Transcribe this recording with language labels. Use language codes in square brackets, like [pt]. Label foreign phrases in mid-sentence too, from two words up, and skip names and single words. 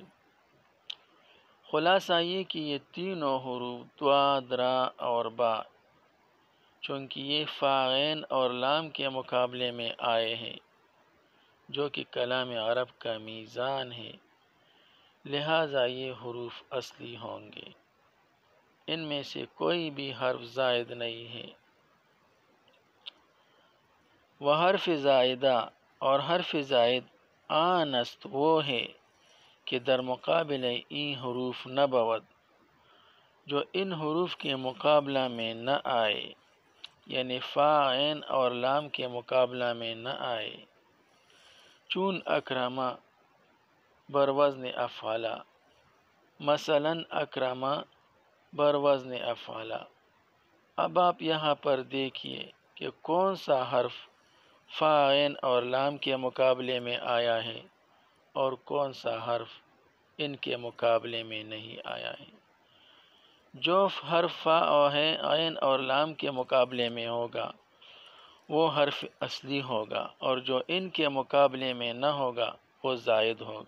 [ur] خلاصہ یہ کہ یہ تینوں حروف ضاد، را اور با، چونکہ یہ فا عین اور لام کے مقابلے میں آئے ہیں جو کہ کلام عرب کا میزان ہے، لہٰذا یہ حروف اصلی ہوں گے، ان میں سے کوئی بھی حرف زائد نہیں ہے۔ وہ حرف زائدہ، اور [fa] حرف زائد آن است [ur] وہ ہے [fa] کہ در مقابل این حروف نہ بود، [ur] جو ان حروف کے مقابلہ میں نہ آئے، یعنی فا عین اور لام کے مقابلہ میں نہ آئے۔ [fa] چون اکرما بر وزن افعلا، مثلا اکرما بر وزن افعلا۔ [ur] اب آپ یہاں پر دیکھیے کہ کون سا حرف فا عین اور لام کے مقابلے میں آیا ہے اور کون سا حرف ان کے مقابلے میں نہیں آیا ہے۔ جو حرف فا اور عین اور لام کے مقابلے میں ہوگا وہ حرف اصلی ہوگا، اور جو ان کے مقابلے میں نہ ہوگا وہ زائد ہوگا۔